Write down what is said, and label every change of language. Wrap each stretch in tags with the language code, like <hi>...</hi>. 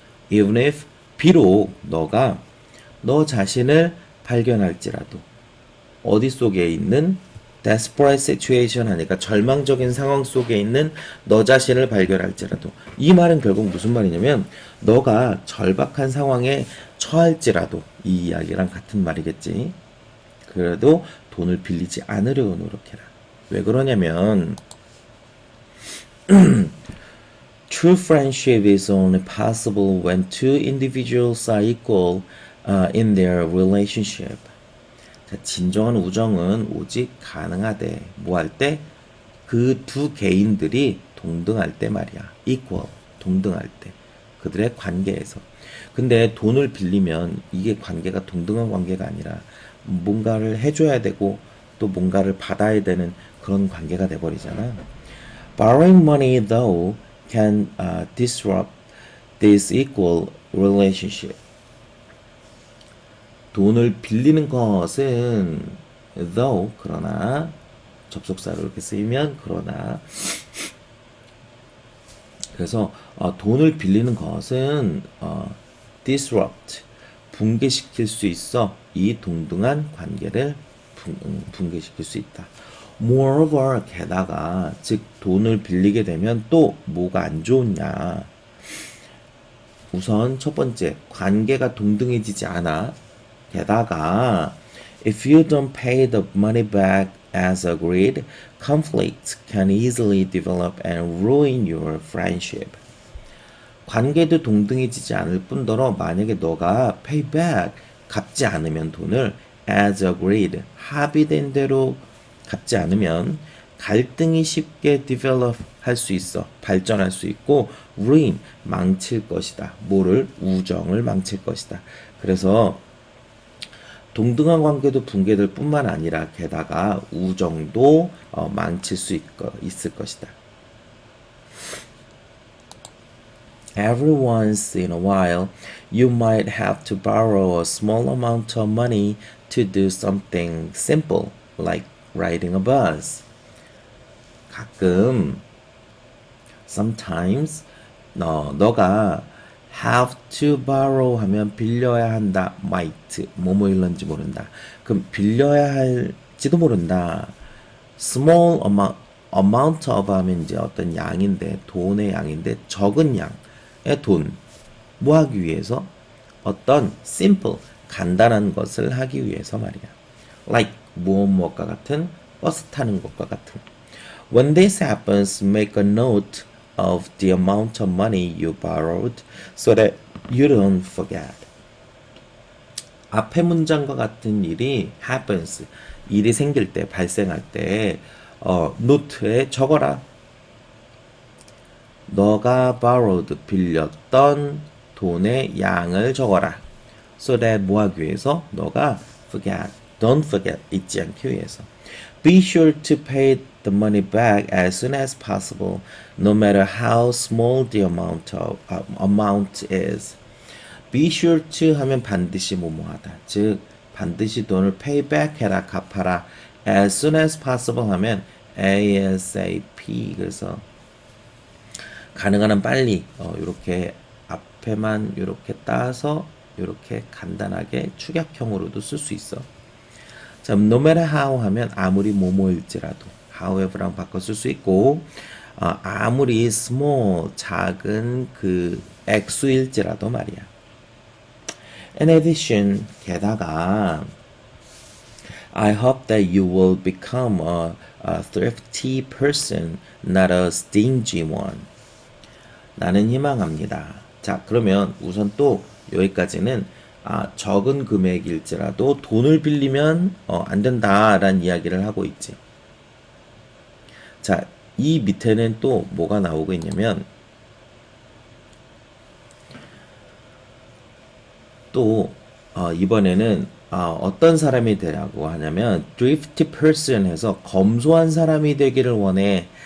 <ko>Even if, 비록 너가 너 자신을 발견할지라도, 어디 속에 있는 desperate situation 하니까 절망적인 상황 속에 있는 너 자신을 발견할지라도, 이 말은 결국 무슨 말이냐면 너가 절박한 상황에 처할지라도, 이 이야기랑 같은 말이겠지. 그래도 돈을 빌리지 않으려고 노력해라. 왜 그러냐면</ko> <en>True friendship is only possible when two individuals are equal in their relationship.</en> <ko>자, 진정한 우정은 오직 가능하대. 뭐 할 때? 그 두 개인들이 동등할 때 말이야. equal, 동등할 때. 그들의 관계에서. 근데 돈을 빌리면 이게 관계가 동등한 관계가 아니라 뭔가를 해줘야 되고 또 뭔가를 받아야 되는 그런 관계가 돼버리잖아.</ko> <en>Borrowing money though can disrupt this equal relationship.</en> <ko>돈을 빌리는 것은 though, 그러나, 접속사로 이렇게 쓰이면 그러나, 그래서 돈을 빌리는 것은 disrupt, 붕괴시킬 수 있어. 이 동등한 관계를 붕괴시킬 수 있다. Moreover, 게다가, 즉 돈을 빌리게 되면 또 뭐가 안 좋냐. 우선 첫 번째, 관계가 동등해지지 않아. 게다가</ko> <en>if you don't pay the money back as agreed, conflicts can easily develop and ruin your friendship.</en> <ko>관계도 동등해지지 않을 뿐더러 만약에 너가 pay back, 갚지 않으면 돈을 as agreed, 합의된 대로 갚지 않으면 갈등이 쉽게 develop 할 수 있어. 발전할 수 있고 ruin, 망칠 것이다. 뭐를? 우정을 망칠 것이다. 그래서 동등한 관계도 붕괴될 뿐만 아니라 게다가 우정도 망칠 수 있을 것이다.</ko> <en>Every once in a while, you might have to borrow a small amount of money to do something simple, like riding a bus.</en> <ko>가끔, sometimes, 너가 have to borrow 하면 빌려야 한다. might, 뭐뭐 일런지 모른다. 그럼 빌려야 할지도 모른다. small amount of 하면 이제 어떤 양인데, 돈의 양인데, 적은 양의 돈. 뭐 하기 위해서? 어떤 simple, 간단한 것을 하기 위해서 말이야. Like 무엇과 같은 버스 타는 것과 같은. When this happens, make a note of the amount of money you borrowed so that you don't forget. 앞에 문장과 같은 일이 happens, 일이 생길 때, 발생할 때 노트에 적어라. 너가 borrowed, 빌렸던 돈의 양을 적어라. So that 뭐 하기 위해서? 너가 forget, don't forget, 잊지 않기 위해서.</ko> <en>Be sure to pay the money back as soon as possible, no matter how small the amount is.</en> <ko>Be sure to 하면 반드시 뭐뭐하다. 즉 반드시 돈을 pay back 해라, 갚아라. As soon as possible 하면 ASAP. 그래서 가능한 한 빨리 이렇게 앞에만 이렇게 따서 이렇게 간단하게 축약형으로도 쓸 수 있어. 자, no matter how 하면 아무리 뭐뭐일지라도 however랑 바꿔 쓸 수 있고 아무리 small 작은 그 액수일지라도 말이야.</ko> <en>In addition,</en> <ko>게다가</ko> <en>I hope that you will become a thrifty person, not a stingy one.</en> <ko>나는 희망합니다. 자, 그러면 우선 또 여기까지는 적은 금액일지라도 돈을 빌리면 안 된다라는 이야기를 하고 있지. 자, 이 밑에는 또 뭐가 나오고 있냐면 또 이번에는 어떤 사람이 되라고 하냐면 thrifty person 해서 검소한 사람이 되기를 원해.</ko>